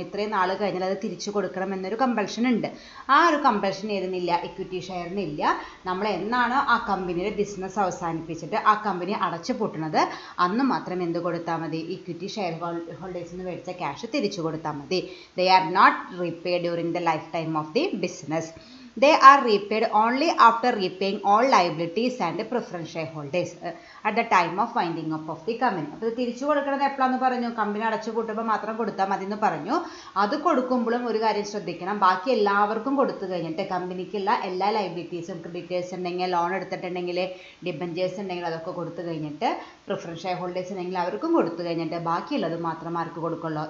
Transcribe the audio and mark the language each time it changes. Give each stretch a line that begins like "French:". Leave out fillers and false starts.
Malayalam: ഇത്രയും നാൾ കഴിഞ്ഞാൽ അത് തിരിച്ചു കൊടുക്കണം എന്നൊരു കമ്പൽഷൻ ഉണ്ട്. ആ ഒരു കമ്പൽഷൻ ഏതിനില്ല? ഇക്വിറ്റി ഷെയറിനില്ല. നമ്മൾ എന്നാണോ ആ കമ്പനിയുടെ ബിസിനസ് അവസാനിപ്പിച്ചിട്ട് ആ കമ്പനി അടച്ചു പൂട്ടുന്നത് അന്ന് മാത്രം എന്ത് കൊടുത്താൽ മതി? ഇക്വിറ്റി ഷെയർ ഹോൾഡേഴ്സിന് മേടിച്ച ക്യാഷ് തിരിച്ചു കൊടുത്താൽ മതി.
English: They are not repaid during the life time of the business. They are repaid only after repaying all liabilities and preference shareholders at the time of winding up of the company.
Malayalam: അപ്പോൾ ഇത് തിരിച്ചു കൊടുക്കുന്നത് എപ്പോഴാന്ന് പറഞ്ഞു? Company അടച്ചു പൂട്ടുമ്പോൾ മാത്രം കൊടുത്താൽ മതി എന്ന് പറഞ്ഞു. അത് കൊടുക്കുമ്പോഴും ഒരു കാര്യം ശ്രദ്ധിക്കണം. ബാക്കി എല്ലാവർക്കും കൊടുത്തു കഴിഞ്ഞിട്ട് കമ്പനിക്കുള്ള എല്ലാ ലൈബിലിറ്റീസും, ക്രെഡിറ്റേഴ്സ് ഉണ്ടെങ്കിൽ, ലോൺ എടുത്തിട്ടുണ്ടെങ്കിൽ, ഡിബഞ്ചേഴ്സ് ഉണ്ടെങ്കിൽ അതൊക്കെ കൊടുത്തു കഴിഞ്ഞിട്ട്, പ്രിഫറൻസ് ഷെയർ ഹോൾഡേഴ്സ് ഉണ്ടെങ്കിൽ അവർക്കും കൊടുത്തു കഴിഞ്ഞിട്ട് ബാക്കിയുള്ളത് മാത്രം ആർക്ക് കൊടുക്കുള്ളൂ?